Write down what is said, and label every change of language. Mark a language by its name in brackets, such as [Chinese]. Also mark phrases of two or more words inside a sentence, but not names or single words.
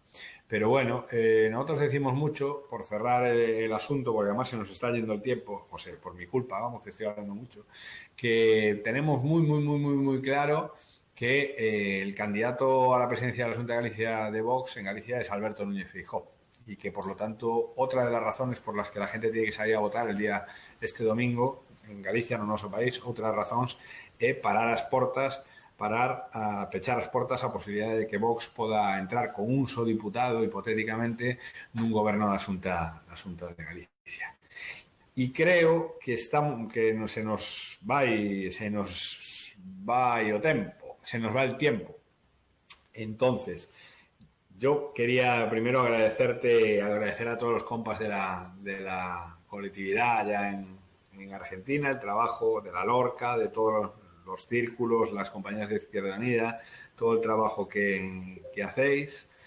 [Spanish] Pero bueno, nosotros decimos mucho, por cerrar el asunto, porque además se nos está yendo el tiempo, o sea, por mi culpa, vamos, que estoy hablando mucho, que tenemos muy claro que el candidato a la presidencia de la Xunta de Galicia de Vox en Galicia es Alberto Núñez Feijóo, y que por lo tanto otra de las razones por las que la gente tiene que salir a votar este domingo en Galicia, [Galician] no noso país, outra razóns é parar a pechar as portas a posibilidade de que Vox poda entrar con un só diputado hipotéticamente nun goberno da Xunta [Spanish] de Galicia. [Galician] E creo que se nos vai [Spanish] el tiempo. Entonces, yo quería primero agradecer a todos los compas de la colectividad allá en Argentina, el trabajo de la Lorca, de todos los círculos, las compañías de Izquierda Unida, todo el trabajo que hacéis,